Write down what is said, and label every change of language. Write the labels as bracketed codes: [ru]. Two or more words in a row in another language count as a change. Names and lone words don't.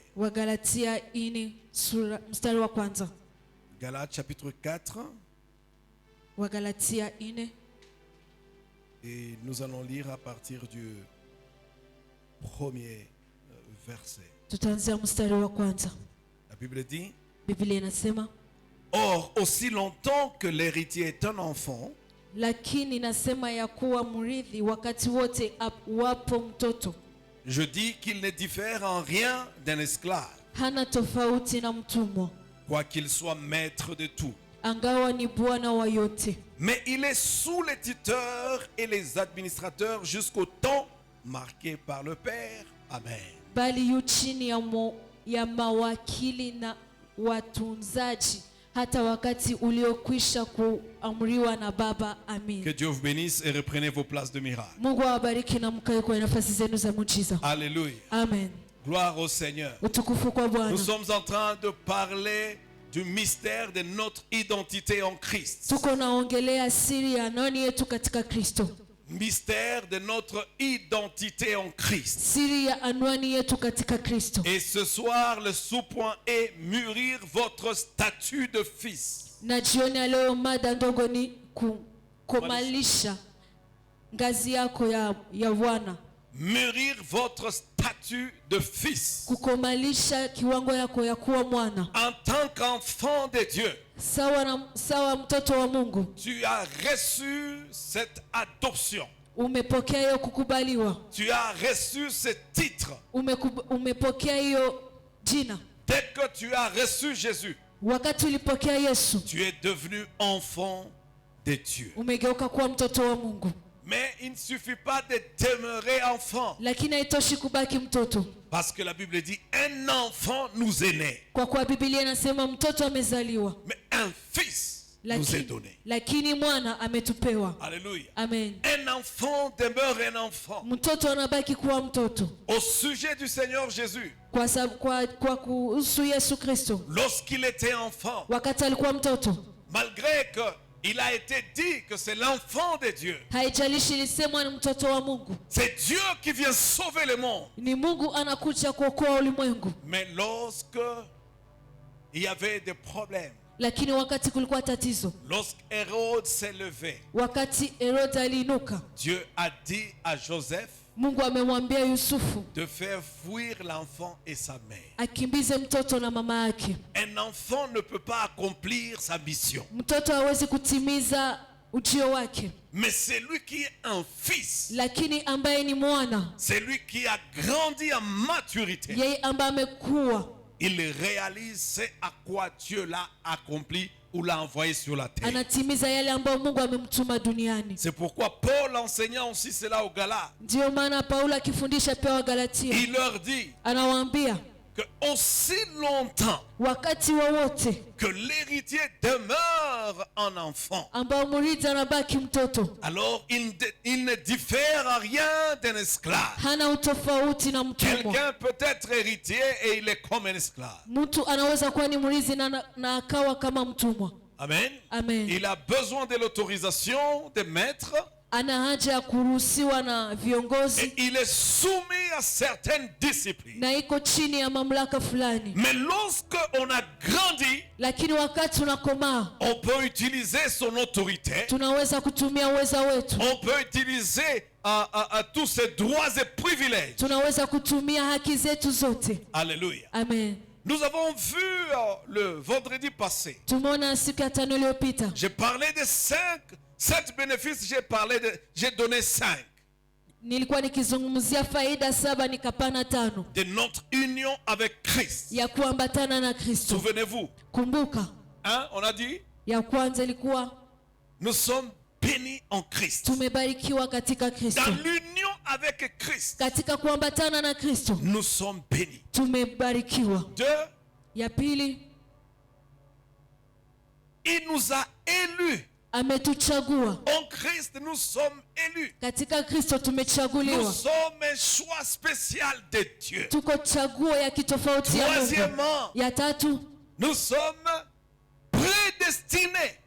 [sw] Wagalatia 4 mstari wa kwanza. [fr] Galates chapitre 4. [sw] Wagalatia 4. [fr] Et nous allons lire à partir du premier verset. [sw] Tutaanzia mstari wa kwanza. [fr] La Bible dit: [sw] Biblia inasema, [fr] or, aussi longtemps que l'héritier est un enfant, [sw] lakini inasema ya kuwa mrithi wakati wote wapo mtoto. [fr] je dis qu'il ne diffère en rien d'un esclave, [sw] Hana tofauti na mtumwa, [fr] quoiqu'il soit maître de tout. [sw] angawa ni bwana wa yote. [fr] Mais il est sous les tuteurs et les administrateurs jusqu'au temps marqué par le Père. Amen. [sw] Bali yu chini ya mawakili na watunzaji hata wakati uliokwisha kuamriwa na Baba. Amen. [fr] Que Dieu vous bénisse et reprenez vos places de miracle. [sw] Mungu awabariki na mkae kwa nafasi zenu za muujiza. [fr] Alléluia. Amen. Gloire au Seigneur. [sw] Utukufu kwa Bwana. [fr] Nous sommes en train de parler du mystère de notre identité en Christ. [sw] Tuko naongelea siri ya nani yetu katika Kristo. [fr] Mystère de notre identité en Christ. [sw] Siri ya anwani yetu katika Kristo. [fr] Et ce soir, le sous-point est mûrir votre statut de fils. [sw] Na jioni ya leo mada ndogo ni kukomalisha ngazi yako ya wana. [fr] Mûrir votre statut de fils. [sw] Kukomalisha kiwango yako ya kuwa mwana. [fr] En tant qu'enfant de Dieu. [sw] Sawa mtoto wa Mungu. [fr] Tu as reçu cette adoption. [sw] Umepokea hiyo kukubaliwa. [fr] Tu as reçu ce titre. [sw] Umepokea hiyo jina. [fr] Dès que tu as reçu Jésus, [sw] wakati ulipokea Yesu, [fr] tu es devenu enfant de Dieu. [sw] Umegeuka kuwa mtoto wa Mungu. [fr] Mais il ne suffit pas de demeurer enfant. [sw] Lakini haitoshi kubaki mtoto. [fr] Parce que la Bible dit un enfant nous est né. [sw] Kwa kuwa Biblia inasema mtoto amezaliwa. [fr] Mais un fils nous est donné. [sw] Lakini mwana ametupewa. [fr] Alléluia. Amen. Un enfant demeure un enfant. [sw] Mtoto anabaki kuwa mtoto. [fr] Au sujet du Seigneur Jésus. [sw] Kwa kuhusu Yesu Kristo. [fr] Lorsqu'il était enfant. [sw] Wakati alikuwa mtoto. [fr] Malgré que il a été dit que c'est l'enfant de Dieu. [sw] Haijalishi ilisemwa ni mtoto wa Mungu. [fr] C'est Dieu qui vient sauver le monde. [sw] Ni Mungu anakuja kuokoa ulimwengu. [fr] Mais lorsque il y avait des problèmes. [sw] lakini wakati kulikuwa tatizo, [fr] Lorsque Hérode s'est levé, [sw] wakati Herode aliinuka, [fr] Dieu a dit à Joseph [sw] Mungu amemwambia Yusufu [fr] de faire fuir l'enfant et sa mère. [sw] akimbize mtoto na mama yake. [fr] Un enfant ne peut pas accomplir sa mission. [sw] Mtoto hawezi kutimiza ujio wake, [fr] Mais c'est lui qui est un fils. [sw] lakini ambaye ni mwana, [fr] C'est lui qui a grandi en maturité. [sw] yeye ambaye amekuwa, [fr] Il réalise ce à quoi Dieu l'a accompli ou l'a envoyé sur la terre. [sw] anatimiza yale ambayo Mungu amemtuma duniani. [fr] C'est pourquoi Paul, enseignant aussi cela aux Galates, [sw] Ndiyo maana Paulo akifundisha pia Wagalatia [fr] il leur dit [sw] anawaambia [fr] que aussi longtemps [sw] wakati wowote [fr] que l'héritier demeure un enfant, [sw] ambao mrithi anabaki mtoto, [fr] alors il ne diffère en rien d'un esclave. [sw] hana utofauti na mtumwa. [fr] Quelqu'un peut être héritier et il est comme un esclave. [sw] Mtu anaweza kuwa ni mrithi na akawa kama mtumwa. Amen. Amen. [fr] Il a besoin de l'autorisation des maîtres [sw] Ana haja ya kuruhusiwa na [fr] et [sw] viongozi [fr] il est soumis à certaines disciplines. [sw] na iko chini ya mamlaka fulani, [fr] Mais lorsque on a grandi, [sw] lakini wakati tunakomaa [fr] on peut utiliser son autorité, [sw] tunaweza kutumia uweza wetu, [fr] on peut utiliser tous ses droits et privilèges. [sw] tunaweza kutumia haki zetu zote. [fr] Alléluia. Amen. Nous avons vu le vendredi passé, [sw] Tumeona siku ya tano iliyopita, [fr] j'ai parlé de 7 bénéfices, j'ai donné 5 [sw] nilikuwa nikizungumzia faida 7 nikapana 5 [fr] de notre union avec Christ. [sw] ya kuambatana na Kristo. [fr] Souvenez-vous, [sw] Kumbuka, [fr] hein, on a dit, [sw] ya kwanza ilikuwa [fr] nous sommes bénis en Christ. [sw] tumebarikiwa katika Kristo. [fr] Dans l'union avec Christ, [sw] Katika kuambatana na Kristo [fr] nous sommes bénis. [sw] tumebarikiwa. [fr] 2, [sw] Ya pili, [fr] il nous a élus. [sw] ametuchagua. [fr] En Christ, nous sommes élus. [sw] Katika Kristo [fr] Nous [sw] tumechaguliwa. [fr] sommes un choix spécial de Dieu. [sw] Tuko chaguo ya kitofauti ya Mungu. [fr] Troisièmement, [sw] Ya tatu, [fr] nous sommes prédestinés